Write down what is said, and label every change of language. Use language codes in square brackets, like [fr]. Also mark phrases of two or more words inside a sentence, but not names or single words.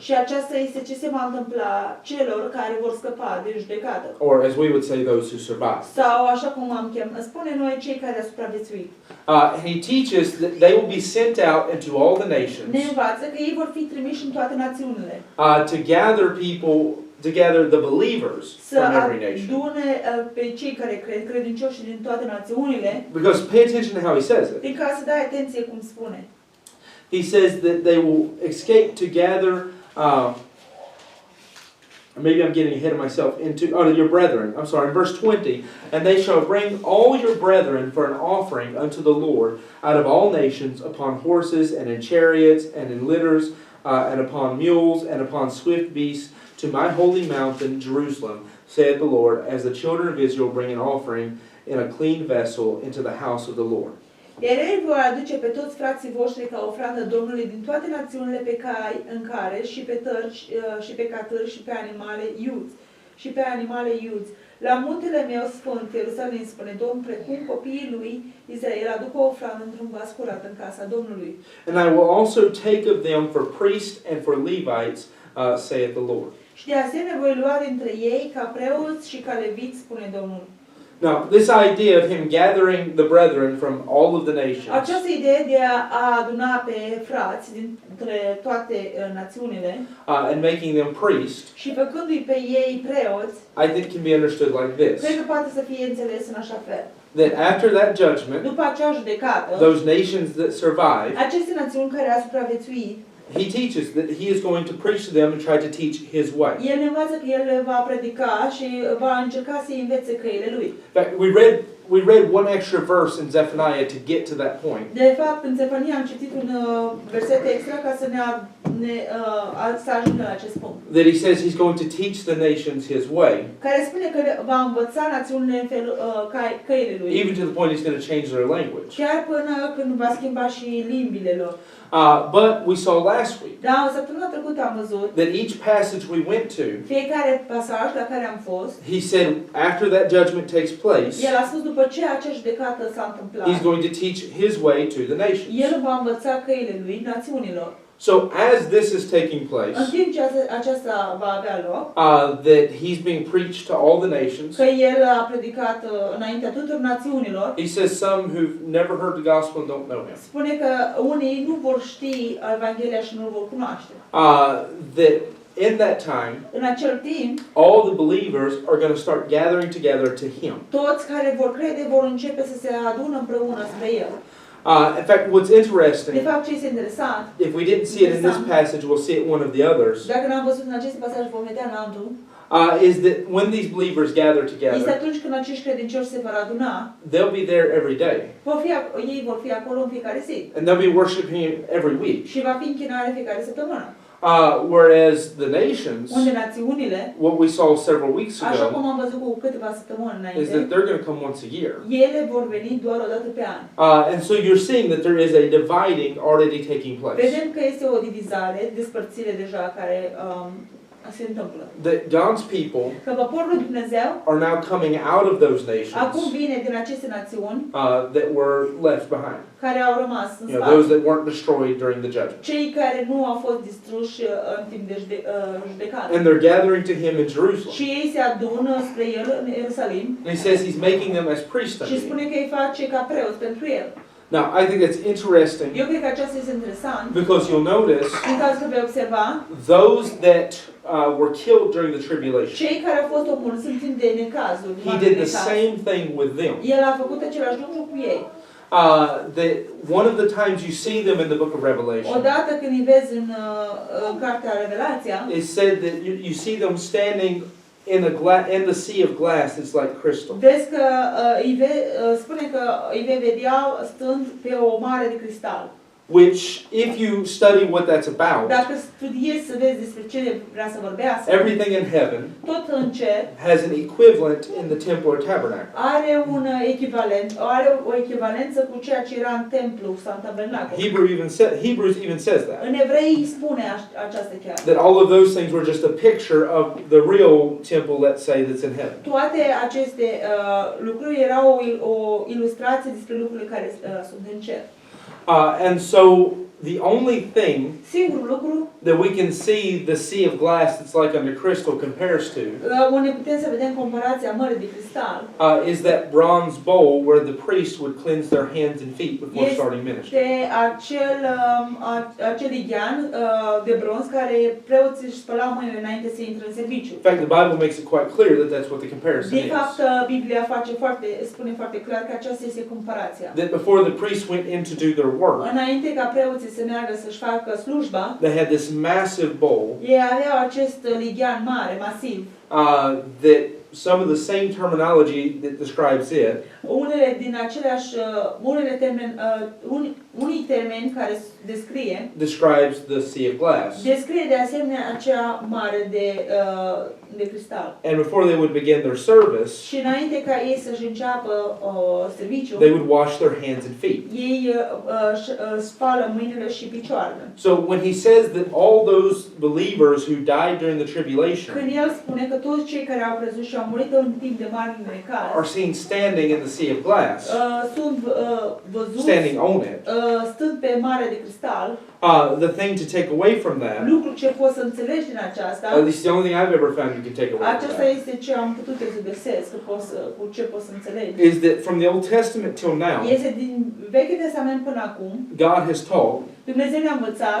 [ro] Și aceasta este ce se va întâmpla celor care vor scăpa de judecată. [en] Or as we would say, those who survive. [ro] Sau așa cum spune noi cei care au supraviețuit. [en] He teaches that they will be sent out into all the nations [ro] Ne învață că ei vor fi trimiși în toate națiunile. [en] To gather people, to gather the believers from every nation. [ro] Să adune pe cei care cred, credincioși din toate națiunile. [en] Because pay attention to how he says it. [ro] Din ca să dai atenție cum spune. [en] He says that they will escape to gather, maybe I'm getting ahead of myself, into your brethren. I'm sorry, in verse 20, and they shall bring all your brethren for an offering unto the Lord out of all nations, upon horses and in chariots and in litters, and upon mules and upon swift beasts, to my holy mountain Jerusalem, saith the Lord, as the children of Israel bring an offering in a clean vessel into the house of the Lord. [ro] Iar ei vor aduce pe toți frații voștri ca ofrandă Domnului din toate națiunile pe cai în care și pe tărci și pe catâri și pe animale iuți. La muntele meu sfânt, Ierusalim, spune Domnul, precum copiii lui Israel aduc o ofrandă într-un vas curat în casa Domnului. [en] And I will also take of them for priests and for Levites, saith the Lord. [ro] Și de asemenea voi lua dintre ei ca preoți și ca leviți, spune Domnul. [en] Now, this idea of him gathering the brethren from all of the nations, [ro] Această idee de a aduna pe frați dintre toate națiunile [en] and making them priests, [ro] și făcându-i pe ei preoți, [en] I think can be understood like [ro] cred [en] this. [ro] că poate să fie înțeles în așa fel. [en] That after that judgment, [ro] După acea judecată, [en] those nations that survive, [ro] aceste națiuni care au supraviețuit, [en] he teaches that he is going to preach to them and try to teach his way. [ro] el ne învață că el va predica și va încerca să-i învețe căile lui. [en] In fact, we read one extra verse in Zephaniah to get to that point. [ro] De fapt, în Zephaniah am citit un verset extra ca să să ajungă la acest punct. [en] That he says he's going to teach the nations his way. [ro] Care spune că va învăța națiunile în felul căile lui. [en] Even to the point he's going to change their language. [ro] Chiar până când va schimba și limbile lor. [en] But we saw last week [ro] Da, o săptămână trecută am văzut [en] that each passage we went to, [ro] fiecare pasaj la care am fost, [en] he said after that judgment takes place, [ro] el a spus după ce acea judecată s-a întâmplat, [en] he's going to teach his way to the nations. [ro] el va învăța căile lui națiunilor. [en] So as this is taking place, [ro] În timp ce aceasta va avea loc, [en] that he's being preached to all the nations, [ro] că el a predicat înaintea tuturor națiunilor, [en] he says some who've never heard the gospel and don't know him, [ro] spune că unii nu vor ști Evanghelia și nu-l vor cunoaște. [en] that in that time, [ro] În acel timp, [en] all the believers are going to start gathering together to Him. [ro] toți care vor crede vor începe să se adună împreună spre El. [en] In fact, what's [ro] De [en] interesting, [ro] fapt, ce este interesant, [en] if we didn't see it in this passage, we'll see it in one of the others, [ro] dacă n-am văzut în acest pasaj, vom vedea în altul, [en] is that when these believers gather [ro] este [en] together, [ro] atunci când acești credincioși se vor aduna, [en] they'll be there every day. [ro] ei vor fi acolo în fiecare zi. [en] And they'll be worshiping Him every week. [ro] Și va fi închinare fiecare săptămână. [en] Whereas the nations, [ro] Unde națiunile, [en] what we saw several weeks [ro] așa [en] ago, [ro] cum am văzut cu câteva săptămâni [en] is that [ro] înainte, [en] they're going to come once a year. [ro] ele vor veni doar o dată pe an. [en] And so you're seeing that there is a dividing already taking place. [ro] Vedem că este o divizare, despărțire deja care se întâmplă. [en] That God's people [ro] Că poporul lui Dumnezeu [en] are now coming out of those [ro] acum [en] nations [ro] vine din aceste națiuni [en] that were left behind. [ro] care au rămas în [en] Those [ro] spate. [en] that weren't destroyed during the judgment. [ro] Cei care nu au fost distruși în timp de judecată. [en] And they're gathering to Him in [ro] Și [en] Jerusalem. [ro] ei se adună spre El în Ierusalim [en] And He says He's making them as priests unto [ro] și [en] Him. [ro] spune că îi face ca preoți pentru El. [en] Now, I think that's interesting [ro] Eu cred că aceasta este interesant, [en] because you'll notice [ro] în caz că vei observa, [en] those that were killed during the tribulation. [ro] cei care au fost omorâți în timp de necazuri, [en] He did the same thing with them. [ro] El a făcut același lucru cu ei. [en] That one of the times you see them in the book of Revelation, [ro] Odată când îi vezi în cartea Revelația, [en] it said that you see them standing in the sea of glass. It's like crystal. [ro] vezi că spune că îi vei vedea stând pe o mare de cristal. [en] Which, if you study what that's about, [ro] Dacă studiezi să vezi despre ce vrea să vorbească, [en] everything in heaven [ro] tot în cer [en] has an equivalent in the temple or tabernacle. [ro] are un echivalent, are o echivalență cu ceea ce era în templu sau în tabernacul. [en] Hebrews even says that. [ro] În Evrei spune aceasta chiar. [en] That all of those things were just a picture of the real temple, let's say, that's in heaven. [ro] Toate aceste lucruri erau o ilustrație despre lucrurile care sunt în cer. [en] And so the only thing [ro] Singurul lucru [en] that we can see the sea of glass that's like under crystal compares to [ro] unde putem să vedem comparația mării de cristal [en] is that bronze bowl where the priest would cleanse their hands and feet before starting ministry. [ro] este acel lighean de bronz care preoții își spălau mâinile înainte să intre în serviciu. [en] In fact, the Bible makes it quite clear that that's what the comparison [ro] De fapt, [en] is. [ro] Biblia spune foarte clar că aceasta este comparația. [en] That before the priests went in to do their work, [ro] Înainte ca preoții să meargă să-și facă slujba, [en] they had this massive bowl [ro] ei aveau acest lighean mare, masiv. [en] that some of the same terminology that describes it [ro] Unele din aceleași, unii termeni care [en] describes the sea of glass. [ro] descrie de asemenea acea mare de cristal. [en] And before they would begin their service, [ro] Și înainte ca ei să-și înceapă serviciul, [en] they would wash their hands and feet. [ro] ei spală mâinile și picioarele. [en] So when he says that all those believers who died during the tribulation [ro] Când el spune că toți cei care au crezut și au murit în timp de mare necaz, [en] are seen standing in the sea of glass, [ro] sunt văzuți [en] standing on it, [ro] stând pe mare de cristal, [en] the thing to take away from that, [ro] lucru ce poți să înțelegi din aceasta, [en] at least the only thing I've ever found you can take away from [ro] aceasta [en] that, [ro] este ce am putut să găsesc, cu ce poți să înțelegi. [en] is that from the Old Testament till now, [ro] Este din Vechiul Testament până acum, [en] God has taught [ro] Dumnezeu ne-a învățat